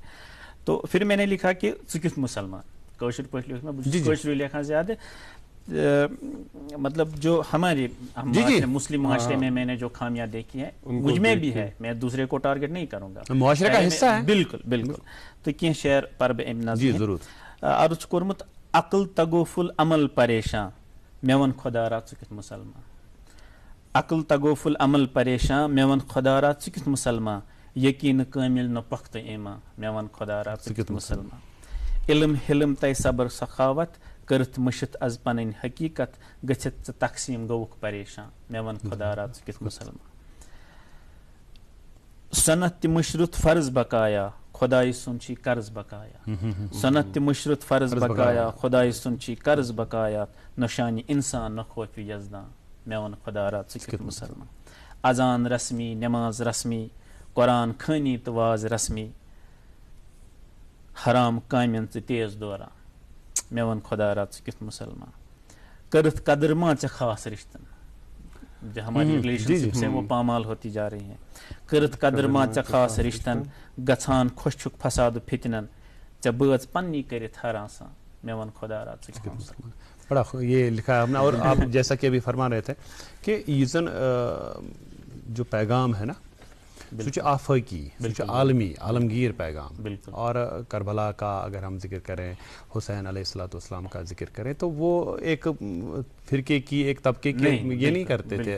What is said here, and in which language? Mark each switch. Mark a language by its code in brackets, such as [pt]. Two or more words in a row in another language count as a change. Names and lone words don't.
[ur] تو پھر میں نے لکھا کہ سکھ مسلمان کوشر پہ کوشر لکھا زیادہ مطلب جو ہمارے مسلم معاشرے میں نے جو خامیاں دیکھی ہیں مجھ میں بھی ہے, میں دوسرے کو ٹارگٹ نہیں کروں گا, معاشرے کا حصہ ہے. بالکل بالکل. تو کیا شعر [ks] پرب عرض کورمت عقل تگوفل عمل پریشان میون خدا را ژٕ کیُتھ مسلمان, عقل تگوفل عمل پریشان میون خدا را ژٕ کیُتھ مسلمان, یقین کامل نہ پختہ ایمان میون خدا را ژٕ کیُتھ مسلمان, علم حلم تے صبر سخاوت کرت مشت از پنن حقیقت گچھت ژٕ تقسیم گوُکھ پریشان میون خدا را ژٕ کیُتھ مسلمان, صنعت تہِ مشرت فرض بقایا خدائی سُنٛد چھی قرض بقایا, صنعت تہِ مشرت فرض بقایا خدائی سُنٛد چھی قرض بقایا, نشانی انسان نہ خوف یزدان میون خدا را ژٕ کیُتھ مسلمان, اذان رسمی نماز رسمی قرآن خانی تو واز رسمی, حرام کامین ژٕ تیز دوران میون خدا را ژٕ کیُتھ مسلمان, کرت قدر ما ژےٚ خاص رشتن, [ur] جو ہماری ریلیشن شپ سے وہ پامال ہوتی جا رہی ہیں, [ks] کرت قدر ما ژےٚ خاص رشتن گژھان خۄش چھُکھ فساد فتنن ژےٚ بٲژ پننی کٔرِتھ ہر آسان میون خدا را ژٕ کیُتھ مسلمان. [ur] بڑا یہ لکھا ہے ہم نے. اور آپ جیسا کہ ابھی فرما رہے تھے کہ یہ جو پیغام ہے نا سوچ آفاقی, سوچ عالمی, عالمگیر پیغام. اور کربلا کا اگر ہم ذکر کریں, حسین علیہ الصلوۃ والسلام کا ذکر کریں, تو وہ ایک فرقے کی, ایک طبقے کی یہ نہیں کرتے تھے.